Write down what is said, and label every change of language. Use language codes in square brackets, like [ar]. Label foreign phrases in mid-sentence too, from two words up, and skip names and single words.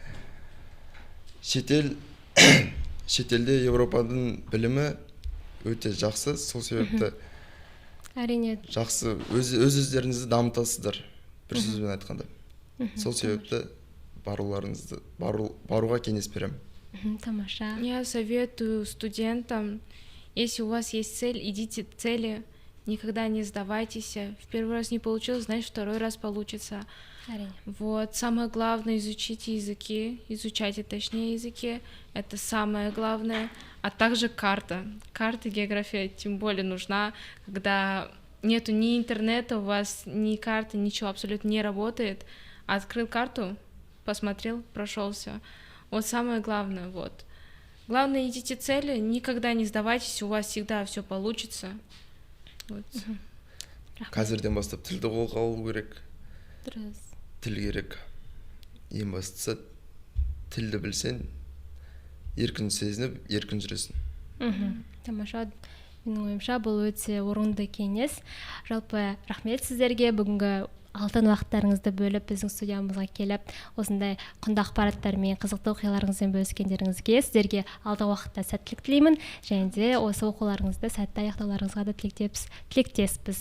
[kk] Шетелде Европаның білімі өте жақсы, сол себепті әрине жақсы өз-өздеріңізді дамытасыздар, бір сөзбен айтқанда. Сол себепті баруға кеңес беремін. Тамаша. [ru] Я советую студентам, если у вас есть цель, идите к цели, никогда не сдавайтесь. В первый раз не получилось, значит, второй раз получится. Вот, самое главное, изучайте языки, изучайте точнее языки, это самое главное. А также карта, география тем более нужна, когда нету ни интернета, у вас ни карты, ничего абсолютно не работает. Открыл карту, посмотрел, прошелся. Вот самое главное, вот. Главное, идите цели, никогда не сдавайтесь, у вас всегда все получится. Вот. [kk] Қазірден бастап тілді қолға алу керек. Дұрыс. Тіл керек. Ең бастысы тілді білсең, еркін сезініп, еркін жүресің. Тамаша. Менің ойымша бұл өте орынды кеңес. Жалпы рахмет сіздерге бүгінгі алтын уақыттарыңызды бөліп біздің студиямызға келіп, осындай құнды ақпараттармен, қызықты оқиғаларыңызбен бөліскендеріңізге, сіздерге алдағы уақытта сәттілік тілеймін, және де осы оқуларыңызды сәтті аяқтауларыңызға да тілектеспіз.